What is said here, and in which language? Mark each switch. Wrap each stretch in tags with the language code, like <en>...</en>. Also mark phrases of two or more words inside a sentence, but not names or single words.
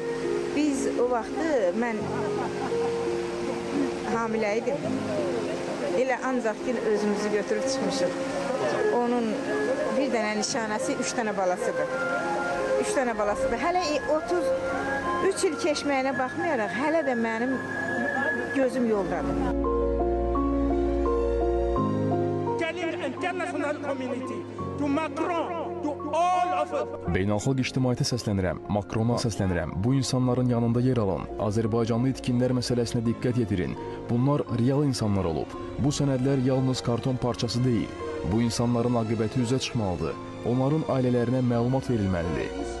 <az>Biz o vaxtı mən hamilə idim. Elə ancaq ki, özümüzü götürüb çıxmışıq. Onun bir dənə nişanəsi, 3 dənə balasıdır. 3 dənə balasıdır. Hələ 33 il keçməyinə baxmayaraq, hələ də mənim gözüm yoldadır.</az> <en>Telling international community to Macron, to all of us.</en> <az>Beynəlxalq ictimaiyyətə səslənirəm, Makrona səslənirəm. Bu insanların yanında yer alın. Azərbaycanlı itkinlər məsələsinə diqqət yetirin. Bunlar real insanlar olub. Bu sənədlər yalnız karton parçası deyil. Bu insanların aqibəti üzə çıxmalıdır. Onların ailələrinə məlumat verilməlidir.</az>